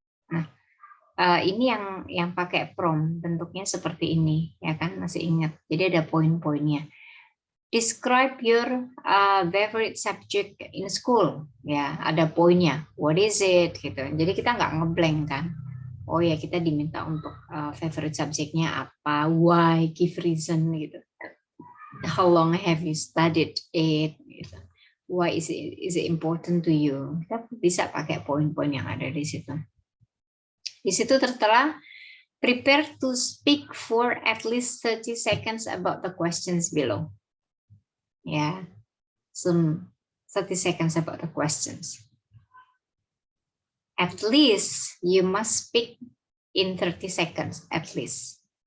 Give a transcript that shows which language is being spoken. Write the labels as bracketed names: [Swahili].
[Indonesian] Nah, ini yang pakai prompt, bentuknya seperti ini, ya kan? Masih ingat. Jadi ada poin-poinnya. [English] Describe your favorite subject in school. [Indonesian] Ya, ada poinnya. [English] What is it? [Indonesian] Gitu. Jadi kita nggak ngeblank kan. Oh ya, kita diminta untuk favorite subjeknya apa, why, [English] give reason [Indonesian] gitu. [English] How long have you studied it? Gitu. Why is it important to you? [Indonesian] Kita bisa pakai poin-poin yang ada di situ. Di situ tertera [English] prepare to speak for at least 30 seconds about the questions below. Ya, some 30 seconds about the questions. At least you must speak in 30 seconds at least.